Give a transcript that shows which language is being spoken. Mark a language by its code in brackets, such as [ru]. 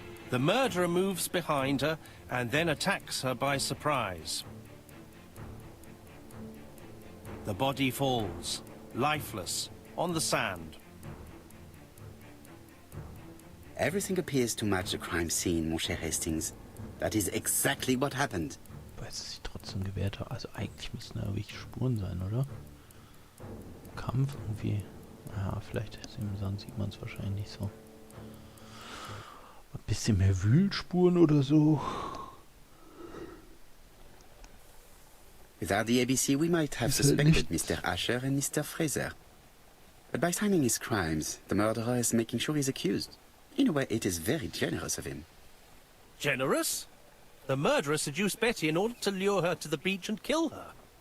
[en] The murderer moves behind her and then attacks her by surprise. The body falls, lifeless, on the sand. Everything appears to match the crime scene, [fr] mon cher [en] Hastings. That is exactly what happened. [de] Weil es sich trotzdem gewehrt hat. Also eigentlich müssen da wirklich Spuren sein, oder? Kampf irgendwie. Ja, vielleicht im Sand sieht man es wahrscheinlich nicht so. Ein bisschen mehr Wühlspuren oder so. [en] Without the ABC, we might have suspected Mr. Asher and Mr. Fraser. But by timing his crimes, the murderer is making sure he's accused. In a way, it is very generous of him. Generous? The murderer seduced Betty in order to lure her to the beach and kill her.